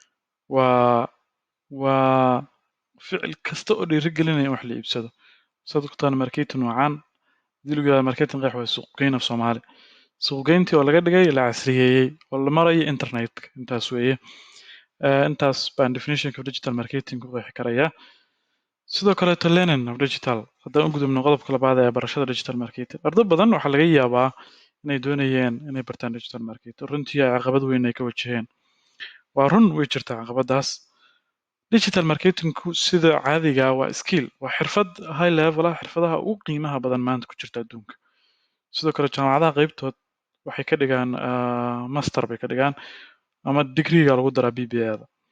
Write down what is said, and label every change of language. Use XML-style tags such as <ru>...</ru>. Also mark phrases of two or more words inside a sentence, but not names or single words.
<so>waa ficil kasta oo dhiirigelinaya in wax la iibsado saad ogtaan marketing waa caan hadii lagu yihahdo marketing qeex waa suuqgeyn af soomaali suuqgeyntii oo laga dhigay la casriyeeyey oo la marayo internetka intaas weeye intaas baan definitionka</so> <en>of digital marketing</en> <so>ku qeexi karayaa sidoo kaleeto</so> <en>learning of digital</en> <so>haddaan u gudubno qodobka labaad ee barashada</so> <en>digital marketing</en> <so>arday badan waxaa laga yaabaa inay doonayeen inay bartaan</so> <en>digital marketing</en> <so>runtii ay caqabad weyn ay ka wajaheen waa run way jirtaa caqabadaas</so> <en>digital marketingku</en> <so>sida caadiga waa skill waa xirfad</so> <en>high level</en> <so>ah xirfadaha ugu qiimaha badan maanta ku jirta adduunka sidoo kale jaamacadaha qaybtood waxay ka dhigaan master bay ka dhigaan ama degreega lagu daraa BBA-da</so>